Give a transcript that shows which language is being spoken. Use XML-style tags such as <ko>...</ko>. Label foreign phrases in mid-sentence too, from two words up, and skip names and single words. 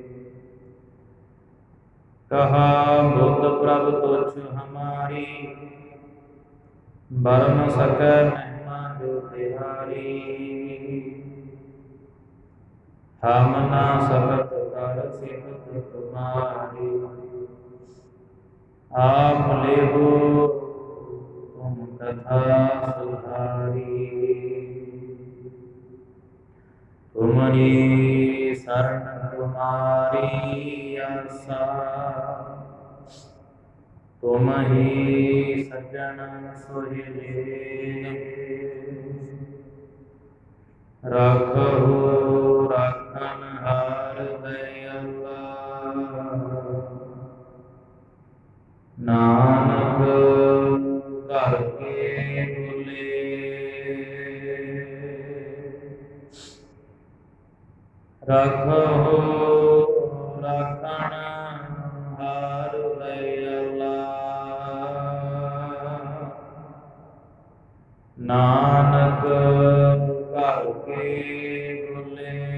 <pa>ਕਹਾ ਬੁੱਧ ਪ੍ਰਭ ਤੁਛ ਹਮਾਰੀ ਬਰਮ ਸਕੈ ਮਹਿਮਾ ਜੋ ਤਿਹਾਰੀ। ਹਮ ਨਾ ਸਕਤ ਕਰ ਸਿਫਤ ਤੁਮਾਰੀ।</pa> <hi>आप लेहो तुम कथा सुधारी। तुम्हारी शरण तुम्हारी आसा तुम ही सज्जन सुहेले। राखो राखन हार दयाला नानक घर के बोले। रखो राखण हार दयाला नानक घर के बोले।</hi>